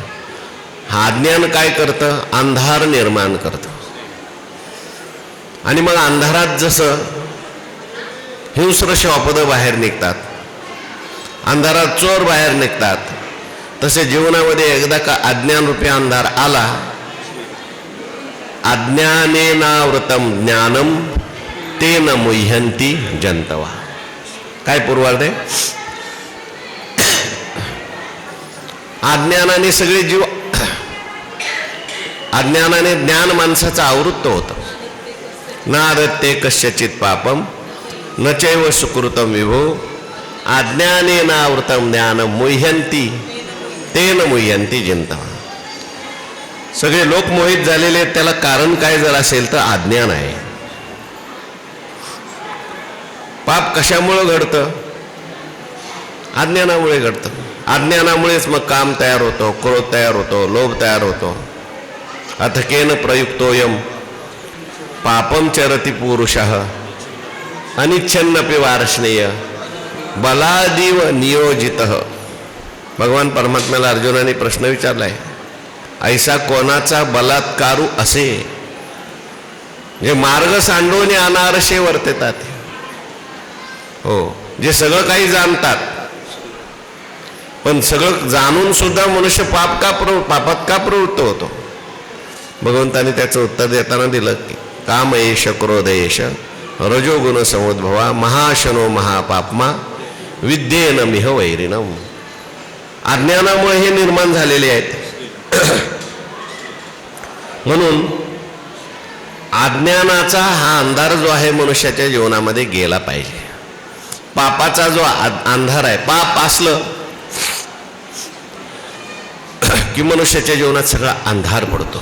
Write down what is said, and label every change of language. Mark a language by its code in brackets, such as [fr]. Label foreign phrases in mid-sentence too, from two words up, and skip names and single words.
[mr] हा अज्ञान काय करतं? अंधार निर्माण करतं. आणि मग अंधारात जसं हिंस्र श्वापद बाहेर निघतात, अंधारात चोर बाहेर निघतात, तसे जीवनामध्ये एकदा का अज्ञान रूपी अंधार आला, [sa] अज्ञानेनावृतम ज्ञानम तेन मुह्यंती जंतवा. [mr] काय पूर्वार्ध आहे? अज्ञानाने सगळे जीव, अज्ञानाने ज्ञान माणसाचं आवृत्त होतं. [sa] नारते कस्यचित पापम न चैव सुकृतम विभो, अज्ञानेनावृतम ज्ञान मुह्यंती तेन मुह्यंती जंतवा. [mr] सगळे लोक मोहित झालेले आहेत. त्याला कारण काय जर असेल तर अज्ञान आहे. पाप कशामुळे घडतं? अज्ञानामुळे घडतं. अज्ञानामुळेच मग काम तयार होतो, क्रोध तयार होतो, लोभ तयार होतो. [sa] अथकेन प्रयुक्तोयम पापम चरति पुरुषः अनिच्छन्नपि वार्ष्णेय बलादिव नियोजितः. [mr] भगवान परमात्म्याला अर्जुनाने प्रश्न विचारलाय, ऐसा कोणाचा बलात्कारू असे जे मार्ग सांडवणे अनारसे वर्तेतात. हो, जे सगळं काही जाणतात पण सगळं जाणून सुद्धा मनुष्य पापात का प्रवृत्त होतो. भगवंताने त्याचं उत्तर देताना दिलं की [sa] काम येश क्रोध येश रजोगुण समुद्भवा महाशनो महापापमा विद्येन मिह वैरिणम. [mr] अज्ञानामुळे हे निर्माण झालेले आहेत. म्हणून अज्ञानाचा हा अंधार जो आहे मनुष्याच्या जीवनामध्ये गेला पाहिजे. पापाचा जो अंधार आहे, पाप असलं की मनुष्याच्या जीवनात सगळा अंधार पडतो.